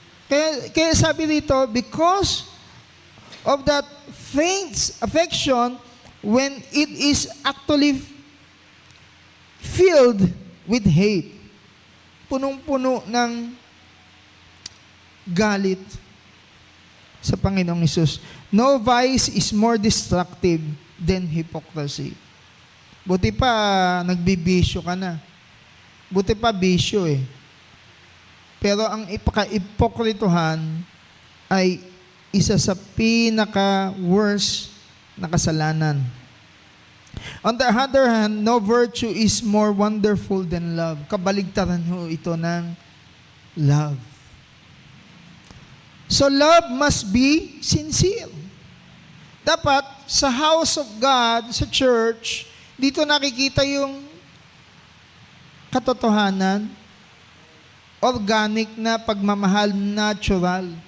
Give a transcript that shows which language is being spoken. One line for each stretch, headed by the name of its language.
Filipino: Kaya sabi dito,
English: because of that faint affection, when it is actually filled with hate,
Filipino: punong-puno ng galit sa Panginoong Hesus.
English: No vice is more destructive than hypocrisy.
Filipino: Buti pa nagbibisyo ka na. Buti pa bisyo Pero ang ipaka-ipokritohan ay isa sa pinaka-worst na kasalanan.
English: On the other hand, no virtue is more wonderful than love.
Filipino: Kabaligtaran ho ito ng love.
English: So love must be sincere. Dapat sa house of God, sa church,
Filipino: dito nakikita yung katotohanan,
English: organic na pagmamahal, natural.